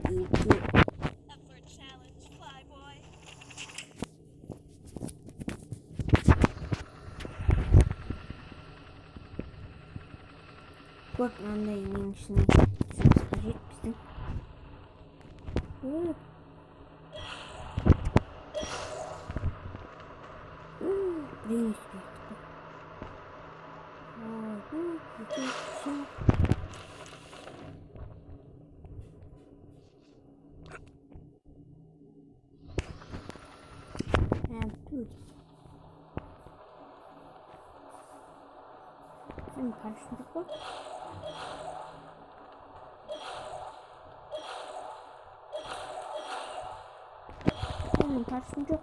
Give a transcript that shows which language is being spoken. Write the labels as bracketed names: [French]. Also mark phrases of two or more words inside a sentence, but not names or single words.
[Kazakh] Вот мынандай ең ішіне түсіміз қажет біздің. Принес бердік. [Russian] Тут. Сами парашют такой. [Kazakh] Парашют жоқ.